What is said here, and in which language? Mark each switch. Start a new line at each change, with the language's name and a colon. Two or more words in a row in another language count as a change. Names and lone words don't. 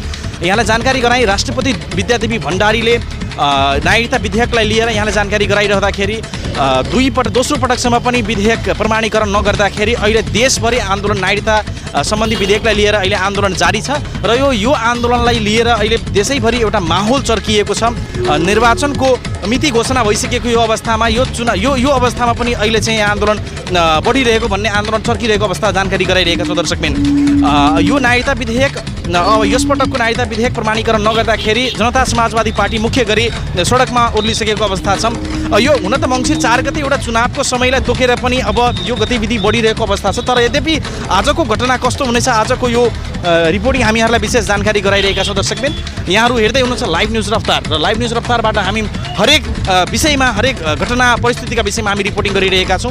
Nepali: यहाँलाई जानकारी गराई राष्ट्रपति विद्यादेवी भण्डारीले नागरिकता विधेयकलाई लिएर यहाँलाई जानकारी गराइरहँदाखेरि दोस्रो पटकसम्म पनि विधेयक प्रमाणीकरण नगर्दाखेरि अहिले देशभरि आन्दोलन नागरिकता सम्बन्धी विधेयकलाई लिएर अहिले आन्दोलन जारी छ र यो आन्दोलनलाई लिएर अहिले देशैभरि एउटा माहौल चर्किएको छ। निर्वाचनको मिति घोषणा भइसकेको यो अवस्थामा यो अवस्थामा पनि अहिले चाहिँ आन्दोलन बढिरहेको भन्ने आन्दोलन चर्किरहेको अवस्था जानकारी गराइरहेका छौँ। दर्शकबिन यो नागरिकता विधेयक यसपटकको नागरिकता विधेयक प्रमाणीकरण नगर्दाखेरि जनता समाजवादी पार्टी मुख्य गरी सडकमा ओर्लिसकेको अवस्था छ। यो हुन त मङ्सिर 4 गते एउटा चुनावको समयलाई तोकेर पनि अब यो गतिविधि बढिरहेको अवस्था छ। तर यद्यपि आजको घटना कस्तो हुनेछ, आजको यो रिपोर्टिङ हामी यहाँलाई विशेष जानकारी गराइरहेका छौँ। दर्शकबिन यहाँहरू हेर्दै हुनुहुन्छ लाइभ न्युज रफ्तार र लाइभ न्युज रफ्तारबाट हामी हरेक विषयमा, हरेक घटना परिस्थितिका विषयमा हामी रिपोर्टिङ गरिरहेका छौँ।